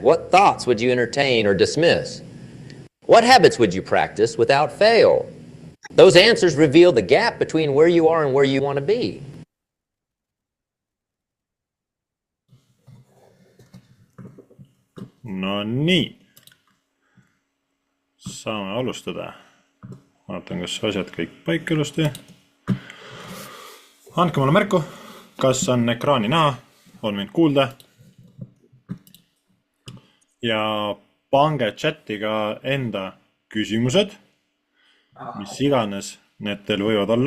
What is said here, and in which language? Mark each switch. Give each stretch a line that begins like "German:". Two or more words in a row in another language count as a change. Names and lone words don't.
English: What thoughts would you entertain or dismiss? What habits would you practice without fail? Those answers reveal the gap between where you are and where you want to be.
Estonian: No nii, saame alustada. Vaatan, kas asjad kõik paika ilusti. Andke mulle märku, kas on ekraani näha, on mind kuulda. Ja pange chati ka enda küsimused, mis iganes need teil võivad olla.